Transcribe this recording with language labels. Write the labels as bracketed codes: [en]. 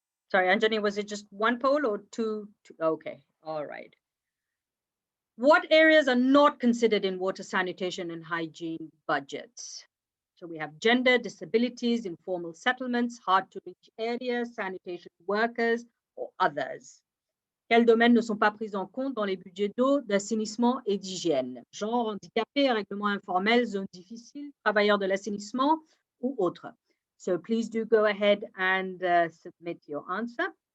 [en] Sorry, Anjani, was it just one poll or two? Okay, all right. What areas are not considered in water, sanitation and hygiene budgets? So we have gender, disabilities, informal settlements, hard to reach areas, sanitation workers or others. [fr] Quels domaines ne sont pas pris en compte dans les budgets d'eau, d'assainissement et d'hygiène? Genre, handicapés, règlement informel, zones difficiles, travailleurs de l'assainissement ou autres. [en] So please do go ahead and submit your answer.